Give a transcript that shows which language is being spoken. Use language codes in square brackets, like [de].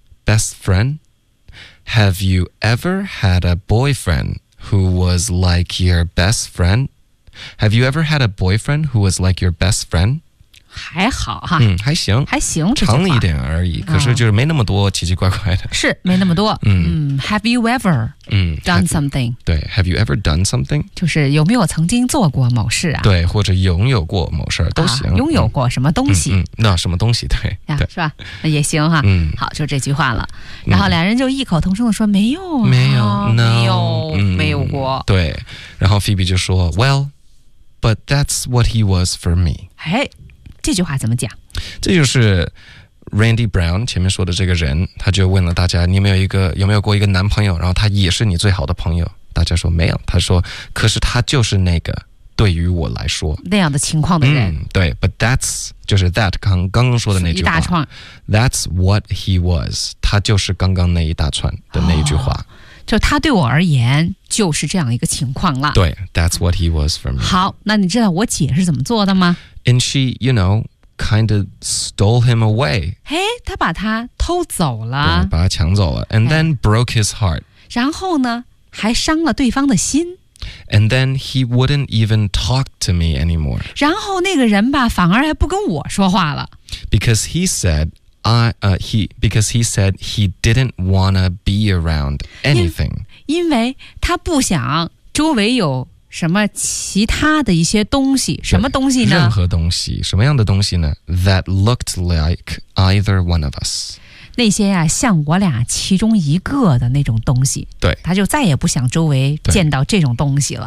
[en] Have you ever had a boyfriend who was like your best friend? Have you ever had a boyfriend who was like your best friend? [zh] 还好哈，还行，长一点而已、可是就是没那么多奇奇怪怪的，是没那么多。 [en] Have you ever done something？ Have you, 对 ，Have you ever done something？ [zh] 就是有没有曾经做过某事啊？对，或者拥有过某事都行、拥有过什么东西？那什么东西？对，呀，是吧？也行哈。好，就这句话了。然后两人就异口同声的说：“没有，没有，没有，没有过。” 对。然后 Phoebe 就说 [en] ：“Well, but that's what he was for me。” [zh] 哎。这句话怎么讲？这就是 Randy Brown 前面说的这个人，他就问了大家：“你有没有一个有没有过一个男朋友？然后他也是你最好的朋友？”大家说没有。他说：“可是他就是那个对于我来说那样的情况的人、嗯、对 [en] but that's [zh] 就是 that 刚刚说的那句话一大串 [en] that's what he was [zh] 他就是刚刚那一大串的那一句话、哦、就他对我而言就是这样一个情况了 [en] 对 that's what he was for me [zh] 好那你知道我姐是怎么做的吗 [en] and she you know kind of stole him away [zh] 嘿他把他偷走了把他抢走了 [en] and then broke his heart [zh] 然后呢还伤了对方的心 [en] And then he wouldn't even talk to me anymore. [zh] 然后那个人吧，反而还不跟我说话了。 [en] Because he said, he didn't wanna be around anything. [zh] 因为他不想周围有什么其他的一些东西，什么东西呢？任何东西，什么样的东西呢 [en] ？That looked like either one of us. [zh] 那些啊像我俩其中一个的那种东西对他就再也不想周围见到这种东西了